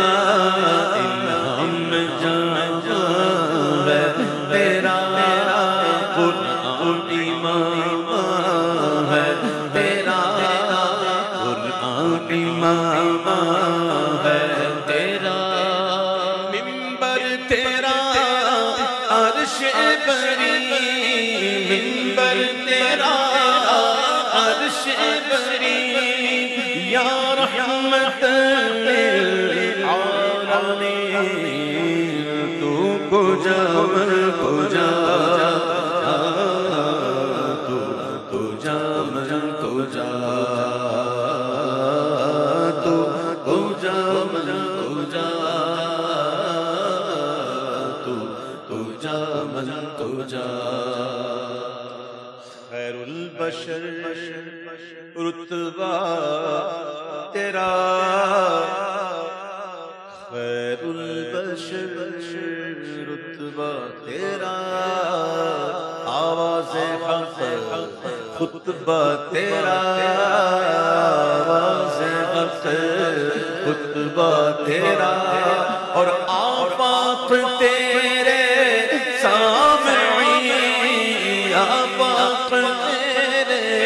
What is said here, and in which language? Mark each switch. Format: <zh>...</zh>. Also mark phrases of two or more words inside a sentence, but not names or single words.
<ur>الہام جاوا ہے تیرا، قرآن امام ہے تیرا، قرآن امام ہے تیرا، منبر تیرا عرش بری، منبر تیرا عرش بری، یا رحمت</ur> <fa>للعالمین، تو کجا کجا تو جا کجا تو کجا کجا تو جا کجا،</fa> <ur>خیر البشر رتبہ تیرا، خیر البشر رتبہ تیرا، آواز حق خطبہ تیرا، آواز حق خطبہ تیرا، اور آفاق تیرے سامعین، آفاق تیرے</ur>